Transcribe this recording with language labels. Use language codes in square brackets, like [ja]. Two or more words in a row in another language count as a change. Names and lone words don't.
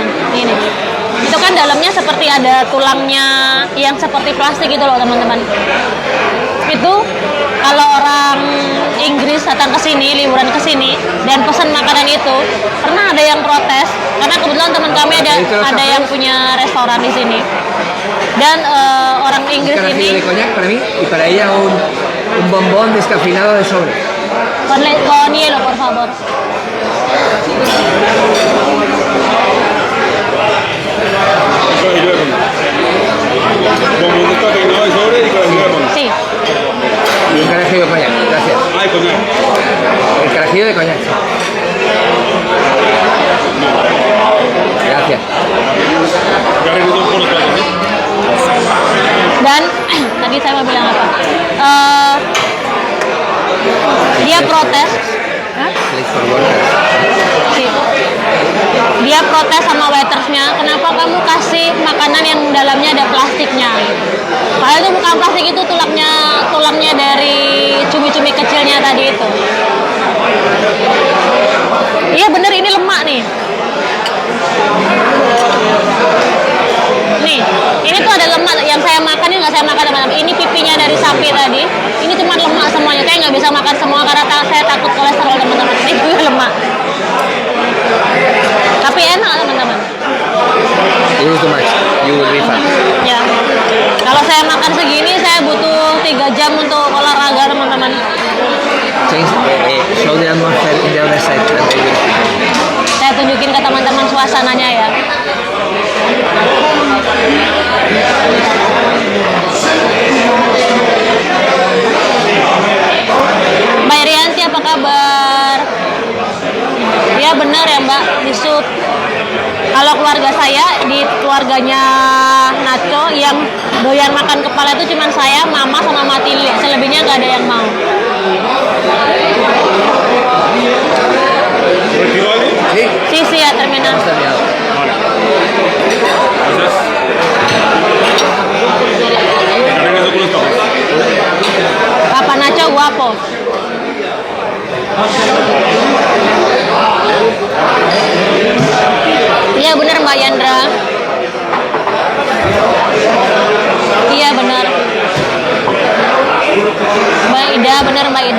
[id] Ini itu kan dalamnya seperti ada tulangnya yang seperti plastik gitu loh teman-teman. Itu kalau orang Inggris datang ke sini, liburan ke sini dan pesan makanan itu, pernah ada yang protes karena kebetulan teman kami ada yang punya restoran di sini. Dan orang Inggris ini [es] de coñac para mí y para ella un bombón descafeinado de sobre. con hielo, por favor. Como un descafeinado de sobre y carajillo de coñac. Sí. Y un carajillo de coñac, gracias. Ay, coñac. El carajillo de coñac. Gracias. Carajillo de coñac. [id] Dan tadi saya mau bilang apa? Dia protes. Hah? [en] Place for workers. [id] Gitu. Dia protes sama waitersnya, kenapa kamu kasih makanan yang dalamnya ada plastiknya? Padahal itu bukan plastik, itu tulangnya dari cumi-cumi kecilnya tadi itu. Iya bener, ini lemak nih. Nih, ini tuh ada lemak yang saya makan, ini nggak saya makan teman-teman. Ini pipinya dari sapi tadi. Ini cuma lemak semuanya. Saya nggak bisa makan semua karena saya takut kolesterol teman-teman. Ini juga lemak. Tapi enak teman-teman. [en] This is too much. You will be fat. [id] Ya. Kalau saya makan segini, saya butuh 3 jam untuk olahraga teman-teman. [en] Change, show the atmosphere in the other side and they will feed you. [id] Saya tunjukin ke teman-teman suasananya ya. Mbak Irianti, apa kabar? Ya benar ya Mbak, di sup. Kalau keluarga saya, di keluarganya Nacho yang doyan makan kepala itu cuma saya, mama sama Matilde. Selebihnya nggak ada yang mau. [es] ¿Retiro algo? Sí, Sí, ya terminal. hemos terminado. Gracias. Carajillo con los tacos. Papa Nacho guapo. [id] Iya benar Mbak Yandra. Iya benar. Mbak Ida, benar Mbak Ida.